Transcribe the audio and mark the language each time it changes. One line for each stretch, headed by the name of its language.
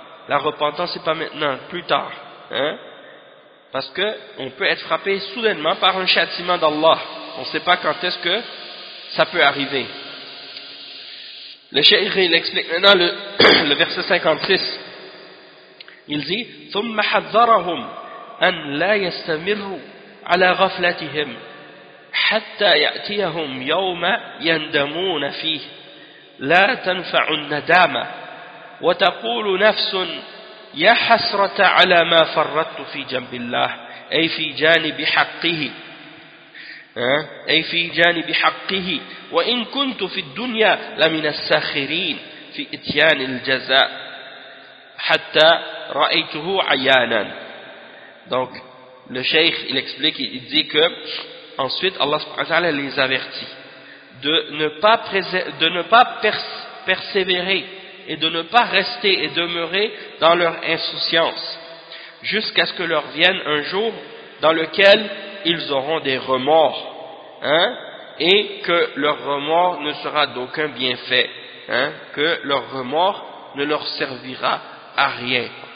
French: La repentance, c'est pas maintenant, plus tard. Hein. Parce que on peut être frappé soudainement par un châtiment d'Allah. On ne sait pas quand est-ce que ça peut arriver. Le shaykh explique maintenant le verset 56. Il dit:
Arabic: ثم حذرهم أن لا يستمروا على غفلتهم حتى يأتيهم يوم يندمون فيه لا تنفع الندامة وتقول نفس يا حسرة على ما فرطت في جنب الله أي في جانب حقه أي في جانب حقه وإن كنت في الدنيا لمن الساخرين في إتيان الجزاء حتى رأيته عيانا.
French: Donc le cheikh il explique, il dit que ensuite Allah subhanahu wa ta'ala les avertit de ne pas persévérer et de ne pas rester et demeurer dans leur insouciance jusqu'à ce que leur vienne un jour dans lequel ils auront des remords, hein, et que leur remords ne sera d'aucun bienfait, hein, que leur remords ne leur servira à rien.